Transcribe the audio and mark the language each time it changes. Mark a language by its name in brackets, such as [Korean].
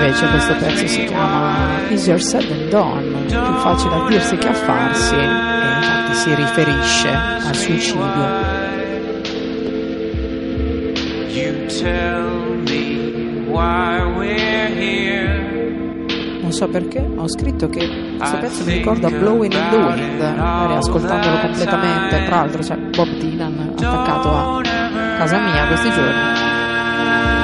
[Italian] questo pezzo si chiama Easier Said Than Done, più facile a dirsi che a farsi, e infatti si riferisce al suicidio. [English] You tell me why we're here. [Italian] Non so perché ho scritto che questo pezzo mi ricorda Blowing in the Wind, riascoltandolo completamente. Tra l'altro c'è Bob Dylan attaccato a casa mia questi giorni.